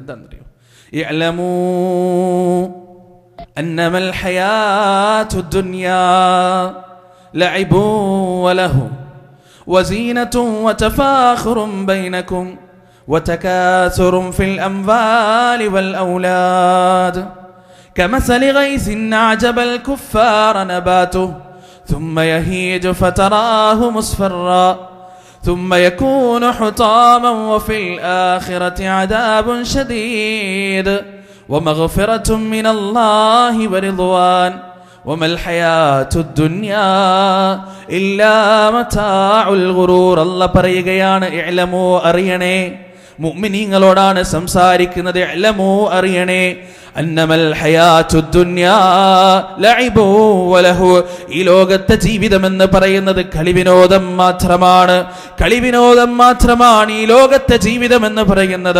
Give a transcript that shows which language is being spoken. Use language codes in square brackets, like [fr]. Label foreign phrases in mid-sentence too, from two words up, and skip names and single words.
[ar] എന്താണെന്നറിയോ? اعلموا أنما الحياة الدنيا لعب ولهو وزينة وتفاخر بينكم وتكاثر في الأموال والأولاد كمثل غيث أعجب الكفار نباته ثم يهيج فتراه مصفرا ثم يكون حطاما وفي الآخرة عذاب شديد ومغفرة من الله ورضوان وما الحياة الدنيا إلا متاع الغرور. [ml] الله പറയുകയാണ്, ഇഅ്ലമൂ, അറിയണേ, മുഅ്മിനീങ്ങളോടാണ് സംസാരിക്കുന്നത്. ഇഅ്ലമൂ, അറിയണേ, [ar] أنما الحياة الدنيا لعب ولهو, [ml] ഈ ലോകത്തെ ജീവിതം എന്ന് പറയുന്നത് കളിവിനോദം മാത്രമാണ്. കളിവിനോദം മാത്രമാണ് ഈ ലോകത്തെ ജീവിതം എന്ന് പറയുന്നത്.